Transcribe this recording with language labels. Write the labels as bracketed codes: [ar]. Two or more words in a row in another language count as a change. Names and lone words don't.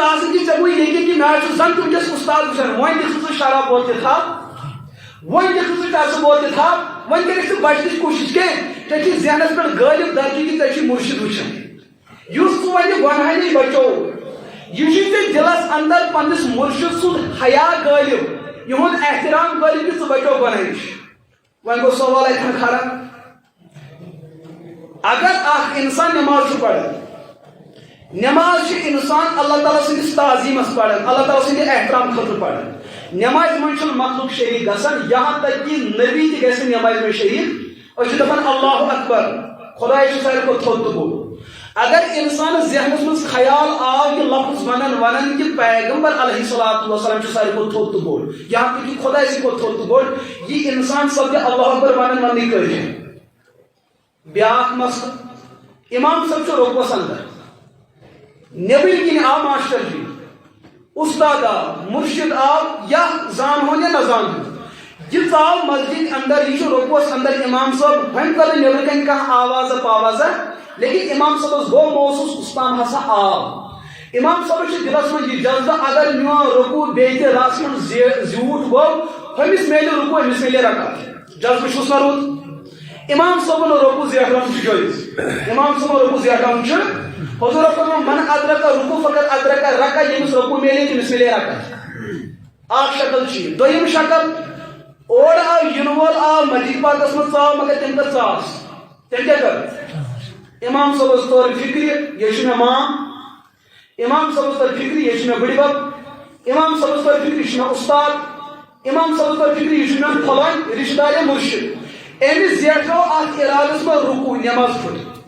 [ks] آسان کہ ژےٚ گوٚو یقیٖن کہ مےٚ چھُ زن تُہنٛدِس اُستاد وٕچھان وۄنۍ دِکھ ژٕ شراب بوتلہِ تھپھ وۄنۍ دِکھ ژٕ ٹسہٕ بوتلہِ تھپھ وۄنۍ کٔرِکھ ژٕ بچنٕچ کوٗشش کینٛہہ ژےٚ چھُے ذہنس پٮ۪ٹھ غٲلب درجی کہ ژےٚ چھُے مرشد وٕچھان یُس ژٕ وۄنۍ گۄنہٕے نِش بچو یہ چھُے ژےٚ دلس اندر پننس مرشد سُنٛد حیا غٲلب یہُنٛد احترام غٲلب کہ ژٕ بچو گۄنہٕے نِش وۄنۍ گوٚو سوال اتھن کھڑا اگر اخ انسان نماز چھُ پران نماز چھُ انسان اللہ تعالیٰ سٕنٛدِس تعظیٖمس پران اللہ تعالیٰ سٕنٛدِ احترام خٲطرٕ پران نمازِ منٛز چھُنہٕ مخلوق شریٖک گژھان [ur] یہاں تک کہ [ks] نبی تہِ گژھِ نہٕ نمازِ منٛز شریٖک أسۍ چھِ دپان [ar] اللہ اکبر [ks] خۄداے چھُ ساروی کھۄتہٕ تھوٚد تہٕ بوٚڑ اگر انسانس ذہنس منٛز خیال آو کہ لفظ ونان کہ پیغمبر [ar] علیہ الصلوۃ والسلام [ks] چھُ ساروی کھۄتہٕ تھوٚد تہٕ بوٚڑ [ur] یہاں تک کہ [ks] خۄداے سٕنٛدِ کھۄتہٕ تھوٚد تہٕ بوٚڑ یہ انسان سپدِ [ar] اللہ اکبر [ks] وننٕے کٲفی بیاکھ مسلہٕ امام صٲب چھُ رۄقبس اندر نیبٕرۍ کِنۍ آو ماشٹر جی استاد آو مرشد آو یا زانہون یا نہ زانہون یہ ژاو مسجد اندر یہ رۄقبس اندر امام صٲب وۄنۍ کر نیبر کن کانٛہہ آوازہ پاوازہ لیکن امام صٲبس گوٚو محسوٗس استان ہسا آو امام صٲبس چھُ دلس منٛز یہ جذبہ اگر میون رکوع بیٚیہِ تہِ رس منٛز زیوٗٹھ گوٚو ہُمِس میلہِ رکوع أمِس میلہِ رکعت جذبہ چھُس نہ روٗد امام صٲبن رکوع زیٹھاوُن چھُ جٲیز امام صٲبن رکوع زیٹھاوُن چھُ حضور فرموو [ar] من ادرک رکوع فقط ادرک رکعت [ks] ییٚمِس رکوع میلے تٔمِس میلے رکعت اکھ شکل چھِ یہِ دوٚیِم شکل اورٕ آو یِنہٕ وول آو مسجد پاکس منٛز ژاو مگر تٔمۍ کٔر ژاس تٔمۍ کیٛاہ کٔر امام صٲبس توٚر فکرِ یہِ چھُ مےٚ مام امام صٲبس توٚر فکرِ یہِ چھُ مےٚ بٕڈِ بب امام صٲبس توٚر فکرِ یہِ چھُ مےٚ استاد امام صٲبس توٚر فکرِ یہِ چھُ میون پھلٲنۍ رشتہٕ دار یا مرشد أمِس زیٹھو اتھ ارادس منٛز رکوع نماز پھٕٹ